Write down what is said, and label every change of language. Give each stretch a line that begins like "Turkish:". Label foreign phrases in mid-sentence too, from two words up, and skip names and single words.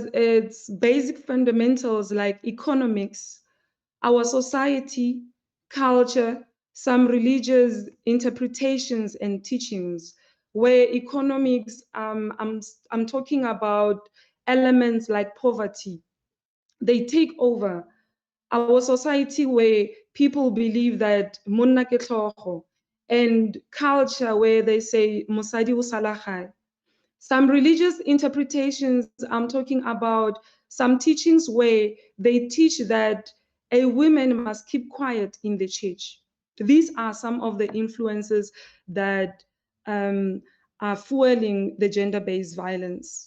English: It's basic fundamentals like economics, our society, culture, some religious interpretations and teachings. Where economics, I'm talking about elements like poverty. They take over our society, where people believe that
Tswana: monna ke tlhogo,
English: and culture where they say
Tswana: mosadi o sala gae.
English: Some religious interpretations, I'm talking about some teachings where they teach that a woman must keep quiet in the church. These are some of the influences that are fueling the gender-based violence.